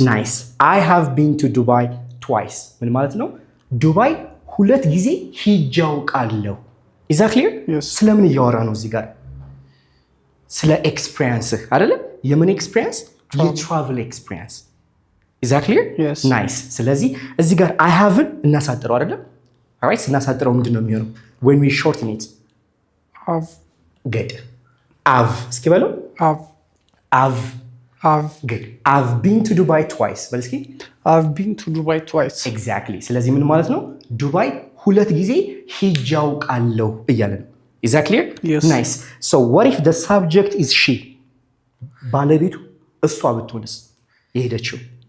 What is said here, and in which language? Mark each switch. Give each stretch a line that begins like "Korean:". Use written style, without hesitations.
English: nice I have been to Dubai twice
Amharic: ምን ማለት ነው ዱባይ ሁለት ጊዜ ሂጃለሁ
English: is that clear yes
Amharic: ስለምን እያወራ ነው እዚህ ጋር ስለ ኤክስፒሪየንስ አይደለ የምን ኤክስፒሪየንስ የትራቨል ኤክስፒሪየንስ
English: is that clear yes
Amharic: nice ስለዚህ እዚህ ጋር I haven't እናሳጥረው አይደለ alright እናሳጥረው ምንድነው የሚሆነው
English: when we shorten it have good I've
Amharic: እስኪ በለው
English: I've good I've been to Dubai twice
Amharic: በል እስኪ
English: I've been to Dubai twice
Amharic: exactly ስለዚህ ምን ማለት ነው ዱባይ ሁለት ጊዜ ሂጃውቃለሁ እያለ ነው
English: is that clear yes nice so what if the subject is she
Amharic: ባለቤቱ እሷ ብትሆንስ የሄደችው